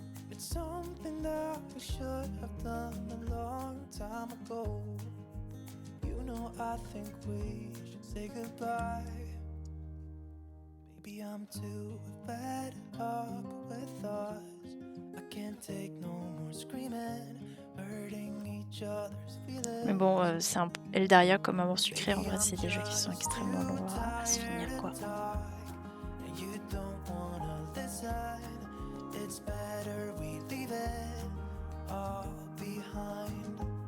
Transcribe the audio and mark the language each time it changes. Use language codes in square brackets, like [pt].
[en] It's something that we should have done a long time ago. You know I think we should say goodbye. Maybe I'm too fed up with us. I can't take no more screaming, hurting each other's feelings. [fr] Mais bon, c'est un Eldaria comme Amour Sucré, en vrai c'est des jeux qui sont extrêmement longs à se finir quoi. [en] You don't wanna listen. It's better we leave it all behind.